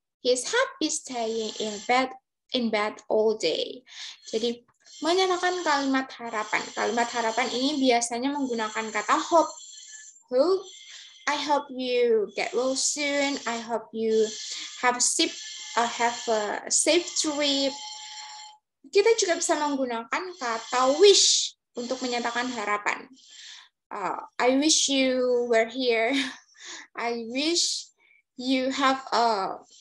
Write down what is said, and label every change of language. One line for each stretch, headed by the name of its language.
English: He is happy staying in bed all day.
Indonesian: Jadi menyatakan kalimat harapan. Kalimat harapan ini biasanya menggunakan kata hope. Hope.
English: I hope you get well soon. I hope you have a safe trip.
Indonesian: Kita juga bisa menggunakan kata wish untuk menyatakan harapan.
English: I wish you were here. I wish you have a